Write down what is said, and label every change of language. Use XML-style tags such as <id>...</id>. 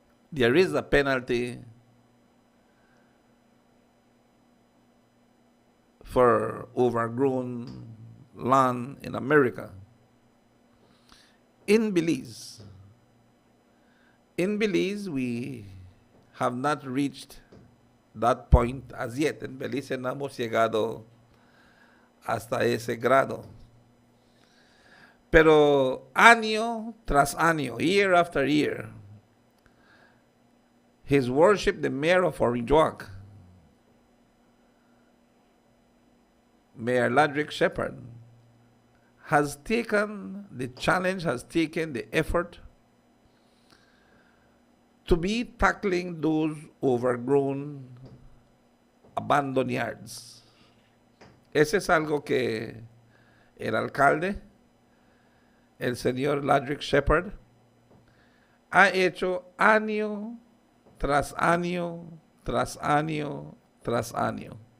<en>There is a penalty for overgrown land in America. In Belize, we have not reached that point as yet.</en> <es>En Belize no hemos llegado hasta ese grado. Pero año tras año,</es> <en>year after year, His Worship, the Mayor of Orinjoak, Mayor Ladrick Shepherd, has taken the challenge, has taken the effort to be tackling those overgrown, abandoned yards.</en> <es>Ese es algo que el alcalde, el señor Ladrick Shepherd, ha hecho año tras año, tras año, tras año.</es>